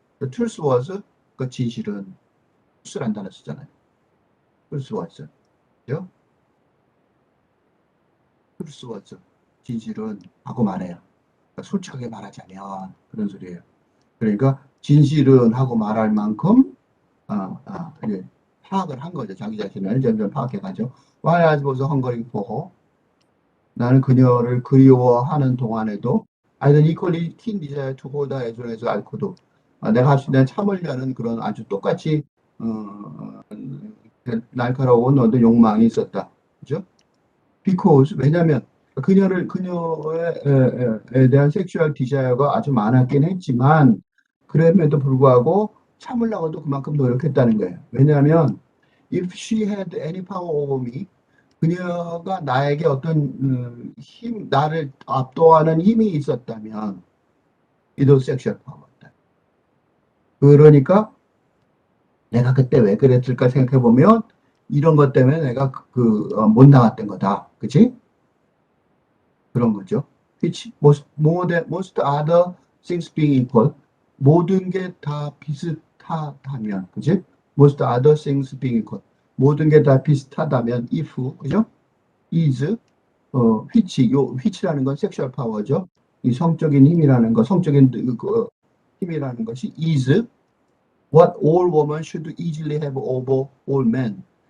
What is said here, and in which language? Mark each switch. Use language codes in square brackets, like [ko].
[en] truth was, [ko] 그 진실은 truth란 단어 쓰잖아요. [en] truth was, 그죠? truth was, [ko] 진실은 하고 말해요. 그러니까 솔직하게 말하자면 그런 소리예요. 그러니까 진실은 하고 말할 만큼 이제 파악을 한 거죠. 자기 자신을 점점 파악해가죠. [en] While I was hungering for her, [ko] 나는 그녀를 그리워하는 동안에도 [en] I had an equally keen desire to hold her as well as I could. [ko] 내가 할 수 있는 참으려는 그런 아주 똑같이 날카로운 어떤 욕망이 있었다. 그죠? Because, 왜냐면 그녀에 대한 섹슈얼 디자이어가 아주 많았긴 했지만 그럼에도 불구하고 참으려고도 그만큼 노력했다는 거예요. [en] 왜냐하면 if she had any power over me, [ko] 그녀가 나에게 어떤 나를 압도하는 힘이 있었다면 [en] it was sexual power. [ko] 그러니까 내가 그때 왜 그랬을까 생각해 보면 이런 것 때문에 내가 못 나갔던 거다. 그치? 그런 거죠. [en] Which most other things being equal, [ko] 모든 게 다 비슷하다면, 그지? [en] Most other things being equal, [ko] 모든 게 다 비슷하다면, [en] if, 그죠? is, [ko] which라는 건 섹슈얼 파워죠. 이 성적인 힘이라는 거, 성적인 힘이라는 것이 [en] is what all women should easily have over all men.